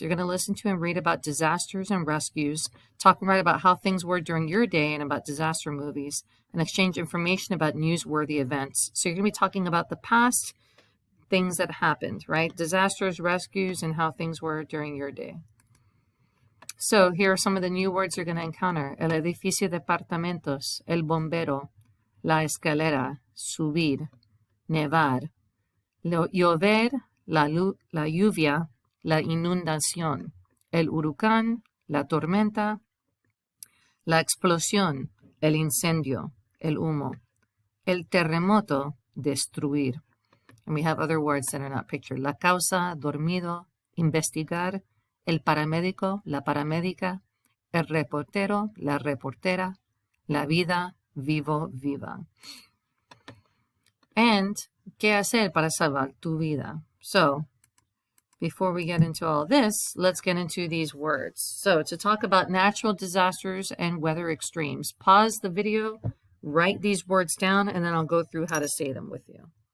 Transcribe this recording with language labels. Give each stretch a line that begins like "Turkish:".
English: You're going to listen to and read about disasters and rescues, talking right about how things were during your day and about disaster movies, and exchange information about newsworthy events. So you're going to be talking about the past, things that happened, right? Disasters, rescues, and how things were during your day. So here are some of the new words you're going to encounter.
Spanish: El edificio de apartamentos, el bombero, la escalera, subir, nevar, llover, la lluvia, la inundación, el huracán, la tormenta, la explosión, el incendio, el humo, el terremoto, destruir.
English: And we have other words that are not pictured.
Spanish: La causa, dormido, investigar, el paramédico, la paramédica, el reportero, la reportera, la vida, vivo, viva. And, ¿qué hacer para salvar tu vida?
English: So, before we get into all this, let's get into these words. So, to talk about natural disasters and weather extremes, pause the video, write these words down, and then I'll go through how to say them with you.